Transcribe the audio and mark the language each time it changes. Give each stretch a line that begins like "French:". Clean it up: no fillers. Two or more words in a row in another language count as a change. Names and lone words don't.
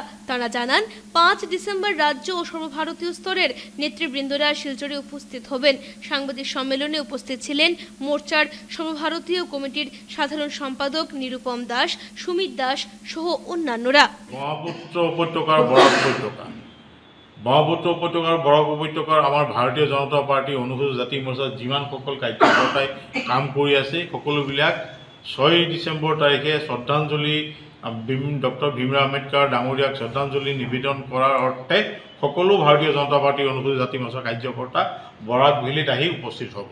Bangla: তারা জানান 5 ডিসেম্বর রাজ্য ও সর্বভারতীয় স্তরের নেতৃবৃন্দরা শিলচরে উপস্থিত হবেন। সাংবাদিক সম্মেলনে উপস্থিত ছিলেন মোর্চার সর্বভারতীয় কমিটির সাধারণ সম্পাদক নিরুপম দাস, সুমিত দাস সহ অন্যান্যরা।
Assamese: ব্রহ্মপুত্র উপত্যকার বরাক উপত্যকা, ব্ৰহ্মপুত্ৰ উপত্যকাৰ বৰাক উপত্যকাৰ আমাৰ ভাৰতীয় জনতা পাৰ্টি অনুসূচিত জাতি মৰ্চাৰ যিমানসকল কাৰ্যকৰ্তাই কাম কৰি আছে সকলোবিলাক 6 ডিচেম্বৰ তাৰিখে শ্ৰদ্ধাঞ্জলি ডক্টৰ ভীমৰাও আম্বেদকাৰ ডাঙৰীয়াক শ্ৰদ্ধাঞ্জলি নিবেদন কৰাৰ অৰ্থে সকলো ভাৰতীয় জনতা পাৰ্টি অনুসূচিত জাতি মৰ্চাৰ কাৰ্যকৰ্তা বৰাক ভেলীত আহি উপস্থিত হ'ব।